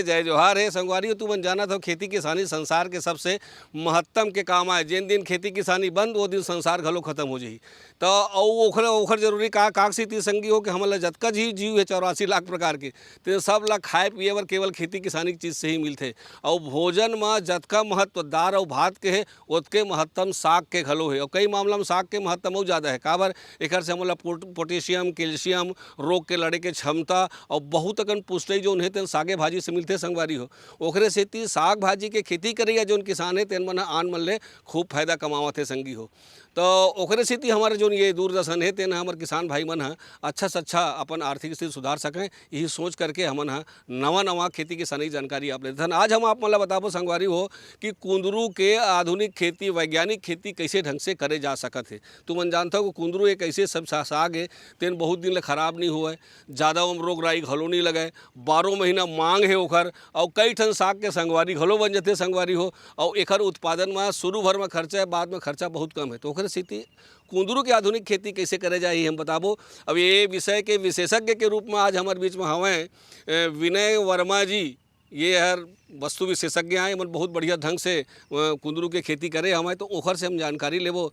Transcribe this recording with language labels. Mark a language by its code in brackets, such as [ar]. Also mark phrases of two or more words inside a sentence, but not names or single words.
[hne] जय जोहार है। संगवारी हो तुम जाना था खेती किसानी संसार के सबसे महत्तम के काम आए। जिन दिन खेती किसानी बंद वो दिन संसार घलो खत्म हो जाही। तो ओखर जरूरी का काकसी संगी हो कि हमला जतका जीव है 84 लाख प्रकार के तो सब ला खाए पिए बर केवल खेती किसानी की चीज़ से ही मिलते। और भोजन में जतका महत्व दाल और भात के है उतके महत्तम साग के घलो है। और कई मामला में साग के महत्तम और ज़्यादा है काबर एक से हमला पोटेशियम कैल्शियम रोग के लड़े के क्षमता और बहुत अकन पुष्टि जो है तेन सागे भाजी से मिलते। संगवारी हो ओखरे सेती साग भाजी के खेती करिया जो किसान है तेन मन आन मन ले खूब फायदा कमावत है संगी हो। तो ओखरे सेती हमारे जो ये दूरदर्शन है तेन हमारे किसान भाई मन अच्छा से अच्छा अपन आर्थिक स्थिति सुधार सकें यही सोच करके हमन नवा नवा खेती किसानी जानकारी आप लेते हैं। आज हम आप मतलब बताबो संगवारी हो कि कुंदरू के आधुनिक खेती वैज्ञानिक खेती कैसे ढंग से करे जा सकत है। तुमन जानता हो कि कुंदरू एक ऐसे सब साग है तेन बहुत दिन ले खराब नहीं हुआ ज़्यादा रोग राई घलो नहीं लगे 12 महीना मांग है ओखर। और कई ठन साग के संगवारी घलो बन जाते संगवारी हो। और एकर उत्पादन में शुरू भर में खर्चा है बाद में खर्चा बहुत कम है। तो ओखरे स्थिति कुंदरू की आधुनिक खेती कैसे करे जाए हम बताबो। अब ये विषय के विशेषज्ञ के रूप में आज हमारे बीच में हवें विनय वर्मा जी। ये हर वस्तु विशेषज्ञ आए मन बहुत बढ़िया ढंग से कुंदरू के खेती करे हमें तो ओखर से हम जानकारी लेबो।